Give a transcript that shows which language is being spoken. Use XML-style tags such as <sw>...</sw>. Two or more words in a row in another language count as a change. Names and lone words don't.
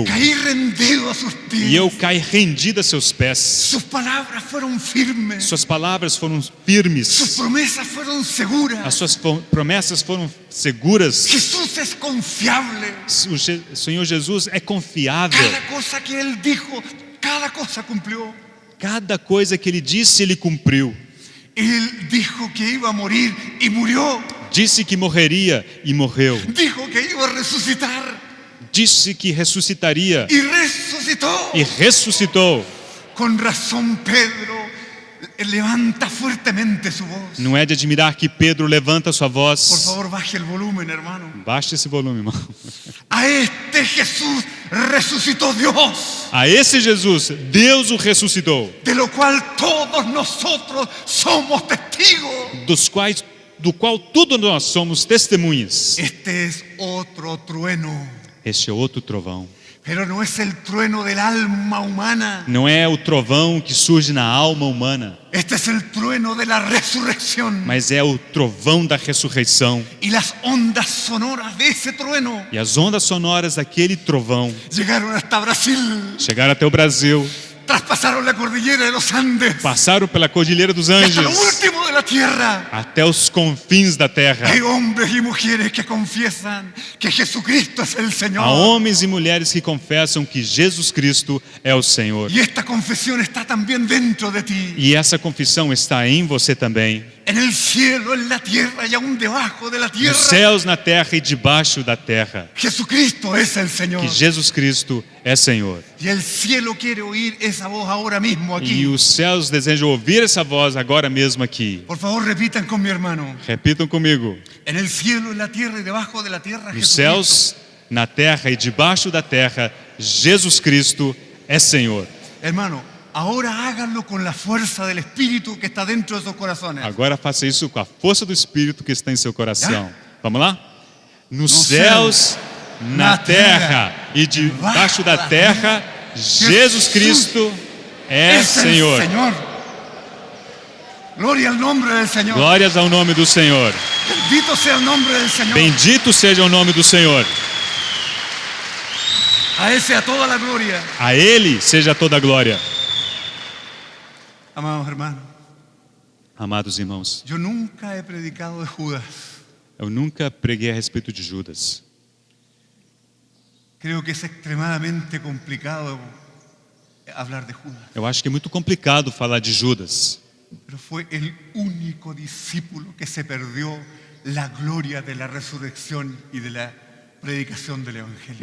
<es>Caí rendido a sus pies.</es> <pt>E eu caí rendido a seus pés.</pt> <es>Sus palabras fueron firmes.</es> <pt>Suas palavras foram firmes.</pt> <es>Sus promesas fueron seguras.</es> <pt>As suas promessas foram seguras.</pt> <es>Jesús es confiable.</es> <pt>O Senhor Jesus é confiável.</pt> <es>Cada cosa que Él dijo, cada cosa cumplió.</es> <pt>Cada coisa que Ele disse, Ele cumpriu.</pt> <es>Él dijo que iba a morir y murió.</es> <pt>Disse que morreria e morreu.</pt> <es>Dijo que iba a resucitar</es> <pt>Disse que ressuscitaria</pt> <es>y resucitó.</es> <pt>e ressuscitou.</pt> <es>Con razón Pedro levanta fuertemente su voz.</es> <pt>Não é de admirar que Pedro levanta sua</pt> <es>Por</es> <pt>voz.</pt> <es>favor, baje el volumen, hermano.</es> <pt>Baixe esse volume, irmão.</pt> <es>A este Jesús resucitó Dios,</es> <pt>A esse Jesus, Deus o ressuscitou,</pt> <es>de lo cual todos nosotros somos testigos.</es> <pt>do qual todos nós somos testemunhas.</pt> <es>Este es otro trueno,</es> <pt>Este é outro trovão.</pt> <es>pero no es el trueno del alma humana.</es> <pt>Não é o trovão que surge na alma humana,</pt> <es>Este es el trueno de la resurrección.</es> <pt>mas é o trovão da ressurreição.</pt> <es>Y las ondas sonoras de ese trueno</es> <pt>E as ondas sonoras daquele trovão</pt> <es>llegaron hasta Brasil,</es> <pt>chegaram até o Brasil,</pt> <es>traspasaron la cordillera de los Andes,</es> <pt>passaram pela Cordilheira dos</pt> <es>y hasta</es> <pt>Andes,</pt> <es>lo último de la tierra.</es> <pt>até os confins da terra.</pt> <es>Hay hombres y mujeres que confiesan que Jesucristo es el Señor.</es> <pt>Há homens e mulheres que confessam que Jesus Cristo é o Senhor.</pt> <es>Y esta confesión está también dentro de ti.</es> <pt>E essa confissão está em você também.</pt> <es>En el cielo, en la tierra y aún debajo de la tierra.</es> <pt>Nos céus, na terra e debaixo da terra.</pt> <es>Jesucristo es el Señor.</es> <pt>Que Jesus Cristo é Senhor.</pt> <es>Y el cielo quiere oír esa voz ahora mismo</es> <pt>E</pt> <es>aquí.</es> <pt>os céus desejam ouvir essa voz agora mesmo aqui.</pt> <es>Por favor, repitan con mi hermano.</es> <pt>Repitam comigo.</pt> <es>En el cielo, en la tierra y debajo de la tierra,</es> <pt>Nos</pt> <es>Jesucristo.</es> <pt>céus, na terra e debaixo da terra, Jesus Cristo é Senhor.</pt> <es>Hermano, ahora háganlo con la fuerza del Espíritu que está dentro de sus corazones.</es> <pt>Agora faça isso com a força do Espírito que está em seu coração. Vamos lá? Nos Nos céus, céus, na na terra e debaixo da terra, Jesus Cristo é</pt> <es>Es el</es> <pt>Senhor.</pt> <es>Señor. Gloria al nombre del Señor.</es> <pt>Glórias ao nome do Senhor.</pt> <es>Bendito sea el nombre del Señor.</es> <pt>Bendito seja o nome do Senhor.</pt> <es>A Él sea toda la gloria.</es> <pt>A Ele seja toda a glória.</pt> <es>Amados hermanos,</es> <pt>Amados irmãos,</pt> <es>yo nunca he predicado de Judas.</es> <pt>eu nunca preguei a respeito de Judas.</pt> <es>Creo que es extremadamente complicado hablar de Judas,</es> <pt>Eu acho que é muito complicado falar de Judas.</pt> <es>pero fue el único discípulo que se perdió la gloria de la resurrección y de la predicación del Evangelio.</es>